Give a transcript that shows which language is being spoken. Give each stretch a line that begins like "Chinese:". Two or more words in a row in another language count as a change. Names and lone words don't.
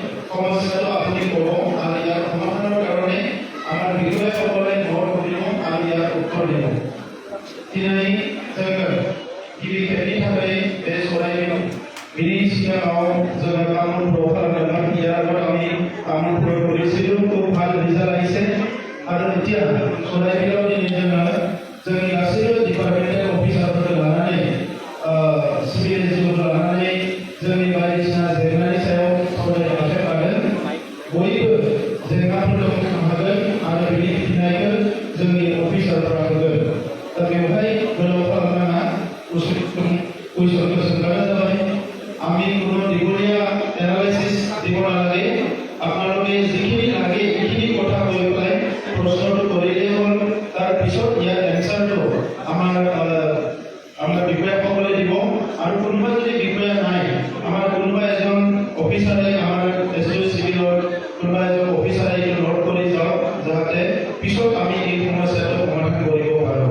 Assamese: সমস্যাটো আপুনি ক'ব আৰু ইয়াৰ সমাধানৰ কাৰণে আমাৰ বিষয়াসকলে ভৰ কৰিব আৰু ইয়াৰ উত্তৰ দিব।
Bodo: दिनै जोङो गिबि खेबनि थाखाय बे सराइयाव बिनि सिगाङाव जोङो तामुलपुराव खालामदोंमोन।
Assamese: ইয়াৰ আগত আমি तामुलपुराव কৰিছিলোঁ, খুব ভাল ৰিজাল্ট আহিছে। আৰু এতিয়া
Bodo: सराइयाव दिनै जोङो जोंनि गासैबो डिपार्टमेन्टेल अफिसारफोरखौ लानानै सिभिल एनजिअफोरखौ लानानै जोंनि बायदिसिना जेंनानि सायाव सावरायनो आखाइ लादों। बयबो जेंनाफोरखौ हागोन आरो बिनि फिननायखौ जोंनि अफिसारफोरा होगोन। दा बेवहाय गोलाव खालामनाङा, कुइसनखौ सोंब्लानो जाबाय।
Assamese: আমি কোনো দীঘলীয়া এনালাইসিস দিব নালাগে। আপোনালোকে যিখিনি লাগে এইখিনি কথা কৈ পেলাই প্ৰশ্নটো কৰিলেই হ'ল। তাৰপিছত ইয়াৰ এনচাৰটো আমাৰ বিষয়াসকলে দিব। আৰু কোনোবা যদি বিষয়া নাই, আমাৰ কোনোবা এজন অফিচাৰে আমাৰ এছডিও চিভিলৰ কোনোবা এজন অফিচাৰে এইটো নোট কৰি যাওক, যাতে পিছত আমি এই সমস্যাটো সমাধান কৰিব পাৰোঁ।